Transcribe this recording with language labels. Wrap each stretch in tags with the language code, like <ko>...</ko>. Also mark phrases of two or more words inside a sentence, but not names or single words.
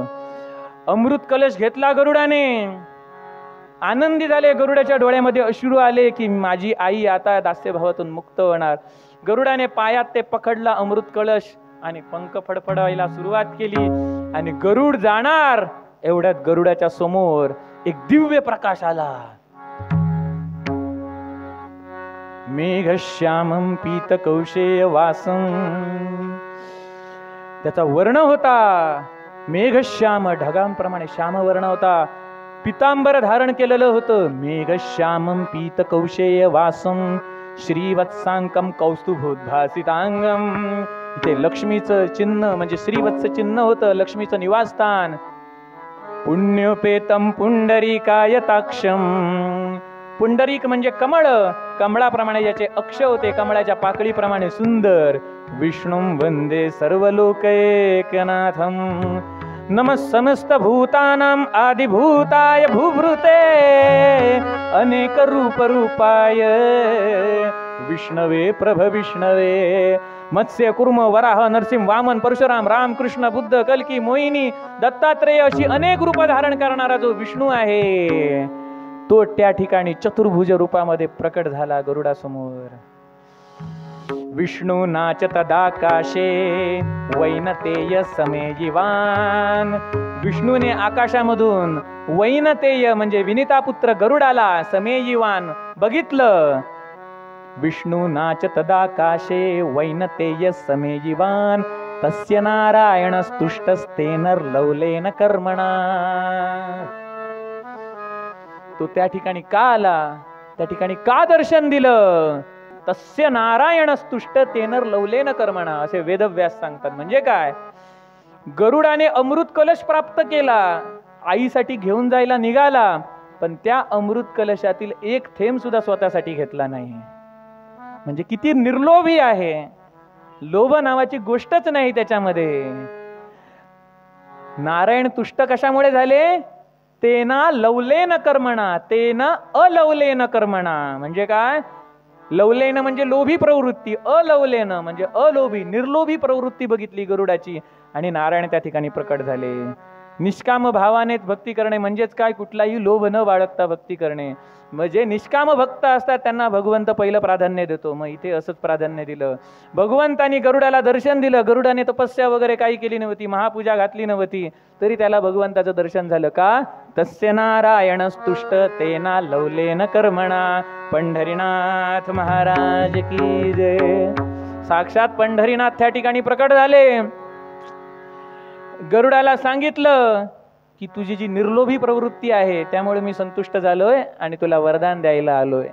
<mr>अमृत कलश घेतला गरुडाने. आनंदी झाले. गरुडाच्या डोळ्यामध्ये अश्रू आले की माझी आई आता दास्यभावातून मुक्त होणार. गरुडाने पायात ते पकडला अमृत कलश आणि पंख फडफडायला सुरुवात केली आणि गरुड जाणार एवढ्यात गरुडाच्या समोर एक दिव्य प्रकाश आला.</mr> <sa>मेघश्यामं पीत कौशेय वासं.</sa> <mr>त्याचा वर्ण होता मेघश्याम, ढगांप्रमाणे श्याम वर्ण होता. पितांबर धारण केलेलं होतं.</mr> <sa>मेघश्यामं पीत कौशेय वासं श्रीवत्सांकं कौस्तुभोद्भासितांगं.</sa> <mr>ते लक्ष्मीचं चिन्ह म्हणजे श्रीवत्स चिन्ह होतं, लक्ष्मीचं निवासस्थान.</mr> <sa>पुण्योपेतं पुंडरीकायताक्षं.</sa> <mr>पुंडरीक म्हणजे कमळ. कमळाप्रमाणे याचे अक्ष होते, कमळाच्या पाकळीप्रमाणे सुंदर.</mr> <sa>विष्णुं वंदे सर्वलोकैकनाथं. नमः समस्त भूतानां आदिभूताय भूभृते अनेक रूप रूपाय विष्णवे प्रभ विष्णवे.</sa> <mr>मत्स्य कुर्म वराह नरसिंह वामन परशुराम राम कृष्ण बुद्ध कल्की मोहिनी दत्तात्रेय अशी अनेक रूप धारण करणारा जो विष्णू आहे तो त्या ठिकाणी चतुर्भुज रूपामध्ये प्रकट झाला गरुडासमोर.</mr> <sa>विष्णू नाचत तदाकाशे वैनतेय समेजिवान.</sa> <mr>विष्णूने आकाशामधून वैनतेय म्हणजे विनिता पुत्र गरुडाला समेजिवान बघितलं.</mr> <sa>विष्णू नाच तदाकाशे वैनतेय समेजिवान तस्य नारायण स्तुष्टस्तेन लवलेन कर्मणा.</sa> <mr>तो त्या ठिकाणी का आला, त्या ठिकाणी का दर्शन दिलं.</mr> <sa>तस्य नारायण स्तुष्ट तेनर लवलेन कर्मणा</sa> <mr>असे वेदव्यास सांगतात. म्हणजे काय, गरुडाने अमृत कलश प्राप्त केला, आईसाठी घेऊन जायला निघाला, पण त्या अमृत कलशातील एक थेंब सुद्धा स्वतःसाठी घेतला नाही. म्हणजे किती निर्लोभी आहे. लोभ नावाची गोष्टच नाही त्याच्यामध्ये. नारायण तुष्ट कशामुळे झाले?</mr> <sa>तेना लवलेन कर्मणा, तेना अलवलेन कर्मणा.</sa> <mr>म्हणजे काय? लवलेन म्हणजे लोभी प्रवृत्ती, अलवलेन म्हणजे अलोभी निर्लोभी प्रवृत्ती बघितली गरुडाची, आणि नारायण त्या ठिकाणी प्रकट झाले. निष्काम भावानेच भक्ती करणे म्हणजेच काय? कुठलाही लोभ न बाळगता भक्ती करणे. म्हणजे निष्काम भक्त असतात त्यांना भगवंत पहिलं प्राधान्य देतो. मग इथे असंच प्राधान्य दिलं. भगवंतानी गरुडाला दर्शन दिलं. गरुडाने तपस्या वगैरे काही केली नव्हती, महापूजा घातली नव्हती, तरी त्याला भगवंताचं दर्शन झालं. का?</mr> <sa>तस्य नारायण स्तुष्ट तेना लवलेन कर्मणा.</sa> <mr>पंढरीनाथ महाराज की जय. साक्षात पंढरीनाथ त्या ठिकाणी प्रकट झाले. गरुडाला सांगितलं की तुझी जी निर्लोभी प्रवृत्ती आहे त्यामुळे मी संतुष्ट झालोय आणि तुला वरदान द्यायला आलोय.</mr>